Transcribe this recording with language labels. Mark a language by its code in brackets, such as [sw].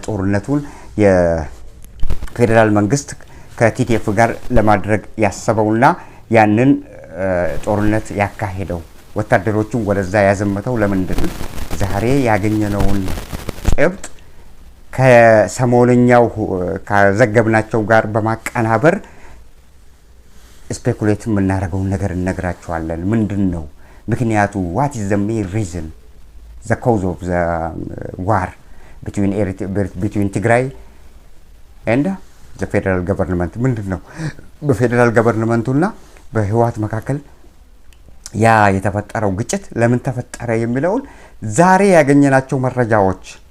[am] ጦርነቱን የፌደራል መንግስት ከቲዲኤፍ ጋር ለማድረግ ያሰበውና ያንን ጦርነት ያካሄደው ወታደሮቹን ወደዛ ያዘመተው ለምንድን ነው? ዛሬ ያገኘነውን ጭብጥ ከሰሞንኛው ከዘገብናቸው ጋር በማቀናበር ስፔኩሌት የምናደርገውን ነገር እነግራቸዋለን። ምንድነው ምክንያቱ? [en] what is the main reason, the cause of the war between Tigray and the federal government? [am] ምንድነው በፌደራል ገቨርንመንቱና በህወሓት መካከል ያ የተፈጠረው ግጭት ለምን ተፈጠረ የሚለውን ዛሬ ያገኘናቸው መረጃዎች